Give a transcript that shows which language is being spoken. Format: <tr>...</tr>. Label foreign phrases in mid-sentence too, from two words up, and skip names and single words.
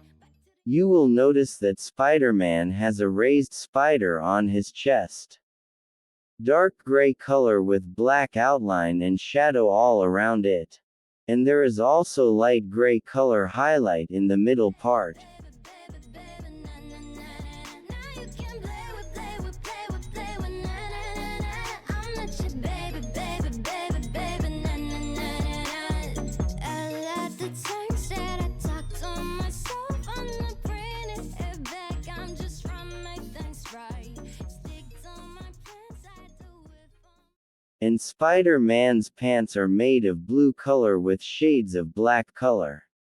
<en>Back to the You will notice that Spider-Man has a raised spider on his chest. Dark gray color with black outline and shadow all around it. And there is also light gray color highlight in the middle part. baby, baby, na na na na. Now you can play with, play with, play with, play with, na na na na. I'm not your baby, baby, baby, baby, na na na na na. I like the times that I talk to myself. I'm not bringing it back. I'm just trying to make things right. Stick to my plans, I do it for. And Spider-Man's pants are made of blue color with shades of black color.</en>